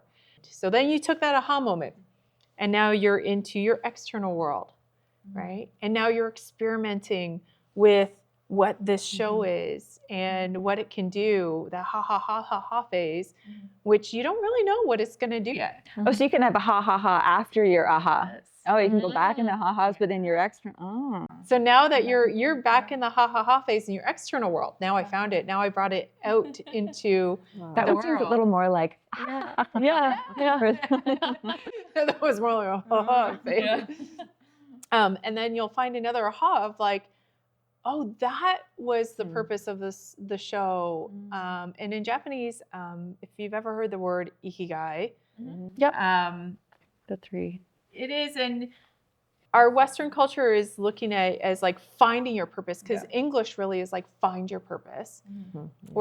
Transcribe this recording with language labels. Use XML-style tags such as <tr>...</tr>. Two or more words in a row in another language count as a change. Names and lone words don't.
<en>So then you took that aha moment and now you're into your external world, right? And now you're experimenting with what this show is and what it can do, the ha ha ha ha ha phase, which you don't really know what it's going to do yet. Oh, so you can have a ha ha ha after your aha. Oh, you can go back in the ha ha's within your external. Oh. So now that you're back in the ha ha ha phase in your external world, now I found it. Now I brought it out into That the one seems a world. little more like Yeah. That was more like a ha ha phase. And then you'll find another aha of like, oh, that was the purpose of the show. And in Japanese, if you've ever heard the word ikigai, the three. it is, and our Western culture is looking at it as like finding your purpose, because English really is like find your purpose.</en>